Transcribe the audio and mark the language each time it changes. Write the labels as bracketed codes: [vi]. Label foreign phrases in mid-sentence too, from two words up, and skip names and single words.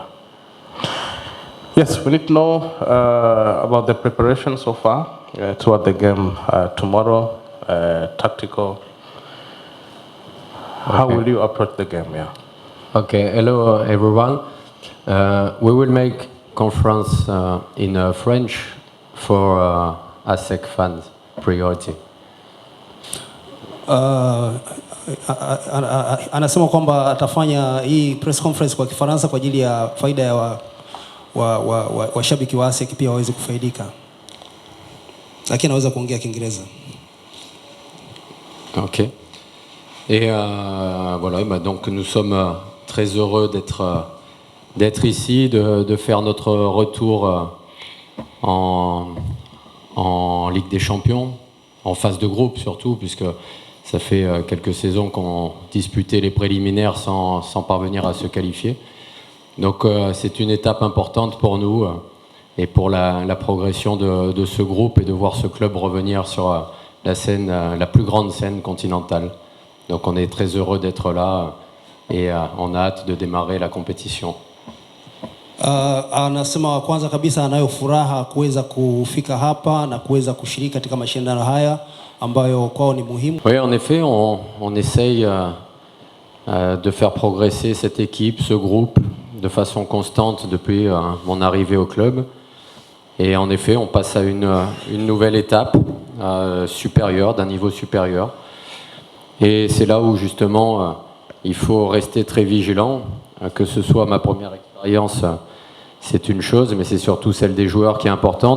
[en] Yes, we need to know about the preparation so far toward the game tomorrow, tactical. How will you approach the game? Yeah. Okay, hello everyone. We will make conference in French for ASEC fans priority. [sw] Anasema kwamba atafanya hii [en] press conference [sw] kwa Kifaransa kwa ajili ya faida ya washabiki wa ASEC pia waweze kufaidika. Lakini anaweza kuongea Kiingereza. [en] OK. [fr] Et voilà, bah donc nous sommes très heureux d'être ici, de faire notre retour en Ligue des Champions, en phase de groupe surtout, puisque ça fait quelques saisons qu'on disputait les préliminaires sans parvenir à se qualifier. Donc c'est une étape importante pour nous et pour la progression de ce groupe et de voir ce club revenir sur la scène, la plus grande scène continentale. Donc on est très heureux d'être là et on a hâte de démarrer la compétition. [sw] Anasema kwanza kabisa anayo furaha kuweza kufika hapa na kuweza kushiriki katika mashindano haya ambayo kwao ni muhimu. [fr] Oui, en effet, on essaye de faire progresser cette équipe, ce groupe, de façon constante depuis mon arrivée au club. Et en effet, on passe à une nouvelle étape supérieure, d'un niveau supérieur. Et c'est là où justement il faut rester très vigilant, que ce soit ma première expérience, c'est une chose, mais c'est surtout celle des joueurs qui est importante.